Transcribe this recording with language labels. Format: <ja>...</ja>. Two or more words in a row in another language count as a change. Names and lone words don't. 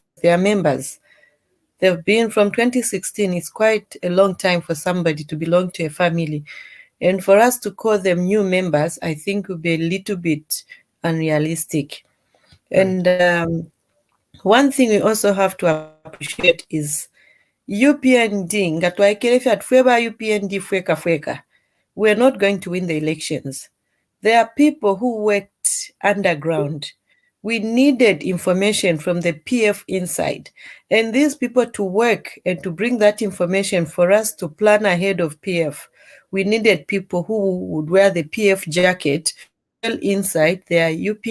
<en>They are members. They've been from 2016. It's quite a long time for somebody to belong to a family. And for us to call them new members, I think would be a little bit unrealistic. Right. And one thing we also have to appreciate is UPND,</en> <bem>ngatwaikele fweba UPND fweka.</bem> <en>We're not going to win the elections. There are people who worked underground. We needed information from the PF inside. And these people to work and to bring that information for us to plan ahead of PF, we needed people who would wear the PF jacket well inside their UPND.</en>